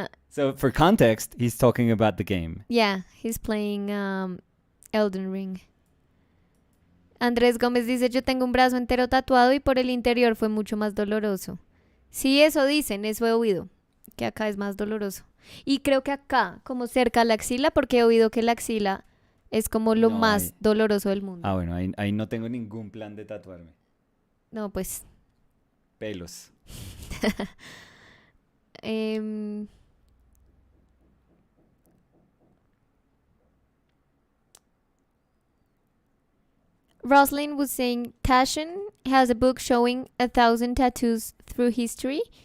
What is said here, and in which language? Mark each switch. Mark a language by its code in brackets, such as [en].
[en] So for context, he's talking about the game. Yeah, he's playing Elden Ring. [es] Andrés Gómez dice, yo tengo un brazo entero tatuado y por el interior fue mucho más doloroso. Sí, eso dicen, eso he oído, que acá es más doloroso. Y creo que acá, como cerca a la axila, porque he oído que la axila es como lo No, más doloroso del mundo. Ah, bueno, ahí no tengo ningún plan de tatuarme. No, pues... Pelos. [en] em, Roslyn was saying Tashin has a book showing 1,000 tattoos through history.